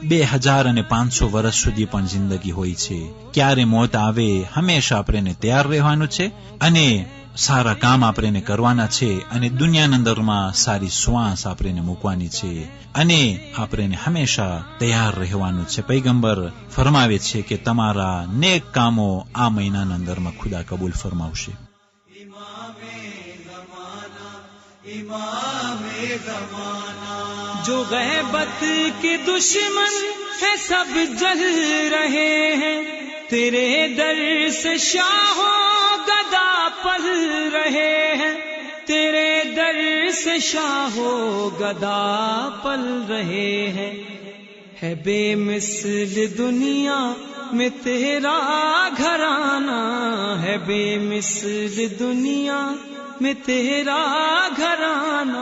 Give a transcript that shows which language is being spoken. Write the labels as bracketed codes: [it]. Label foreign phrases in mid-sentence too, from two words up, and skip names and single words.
[gu] 2500 વર્ષ સુધી પણ જિંદગી હોય છે ક્યારે મોત આવે હંમેશા આપણે તૈયાર રહેવાનું છે અને સારા કામ આપણે કરવાના છે અને દુનિયાના અંદરમાં સારી શ્વાસ આપણે મૂકવાની છે અને આપણે હંમેશા તૈયાર રહેવાનું છે પૈગંબર ફરમાવે છે કે તમારા નેક કામો આ મહિનાના અંદરમાં ખુદા કબૂલ ફરમાવશે [ur] جو غیبت کے دشمن ہے سب جل رہے ہیں تیرے در سے شاہوں گدا پل رہے ہیں تیرے در سے شاہوں گدا پل رہے ہیں ہے بے مثل دنیا میں تیرا گھرانہ ہے بے مثل دنیا میں تیرا گھرانہ.